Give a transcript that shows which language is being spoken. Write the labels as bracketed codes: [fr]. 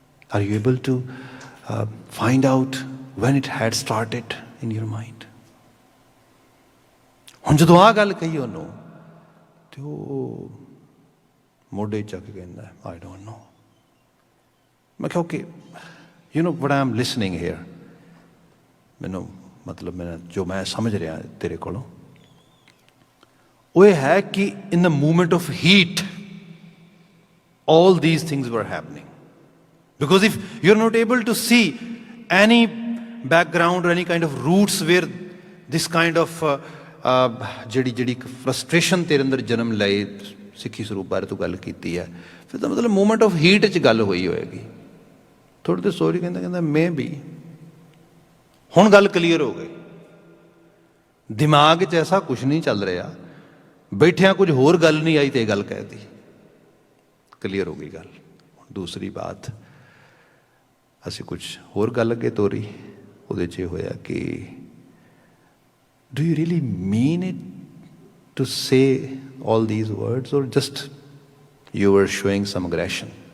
[en] Are you able to find out when it had started in your mind? [pa] ਹੁਣ ਜਦੋਂ ਆ ਗੱਲ ਕਹੀ ਉਹਨੂੰ ਤੇ ਉਹ ਮੋਢੇ ਚੱਕ ਕੇ ਕਹਿੰਦਾ, [en] I don't know. [pa] ਮੈਂ ਕਿਹਾ okay, [en] you know what I am listening here, [pa] ਮੈਨੂੰ ਮਤਲਬ ਮੈਂ ਜੋ ਮੈਂ ਸਮਝ ਰਿਹਾ ਤੇਰੇ ਕੋਲੋਂ ਉਹ ਇਹ ਹੈ ਕਿ [en] in the moment of heat all these things were happening, because if you're not able to see any background or any kind of roots where this kind of ਜਿਹੜੀ frustration [pa] ਤੇਰੇ ਅੰਦਰ ਜਨਮ ਲਏ, ਸਿੱਖੀ ਸਰੂਪ ਬਾਰੇ ਤੂੰ ਗੱਲ ਕੀਤੀ ਹੈ, ਫਿਰ ਤਾਂ ਮਤਲਬ ਮੂਮੈਂਟ ਆਫ ਹੀਟ 'ਚ ਗੱਲ ਹੋਈ ਹੋਏਗੀ। ਥੋੜ੍ਹੀ ਦੇਰ ਸੋਰੀ ਕਹਿੰਦਾ ਮੈਂ ਵੀ ਹੁਣ ਗੱਲ ਕਲੀਅਰ ਹੋ ਗਈ। ਦਿਮਾਗ 'ਚ ਐਸਾ ਕੁਛ ਨਹੀਂ ਚੱਲ ਰਿਹਾ, ਬੈਠਿਆਂ ਕੁਝ ਹੋਰ ਗੱਲ ਨਹੀਂ ਆਈ ਤੇ ਇਹ ਗੱਲ ਕਹਿਤੀ, ਕਲੀਅਰ ਹੋ ਗਈ ਗੱਲ। ਦੂਸਰੀ ਬਾਤ, ਅਸੀਂ ਕੁਝ ਹੋਰ ਗੱਲ ਅੱਗੇ ਤੋਰੀ, ਉਹਦੇ 'ਚ ਇਹ ਹੋਇਆ ਕਿ [en] do you really mean it to say all these words or just you were showing some aggression?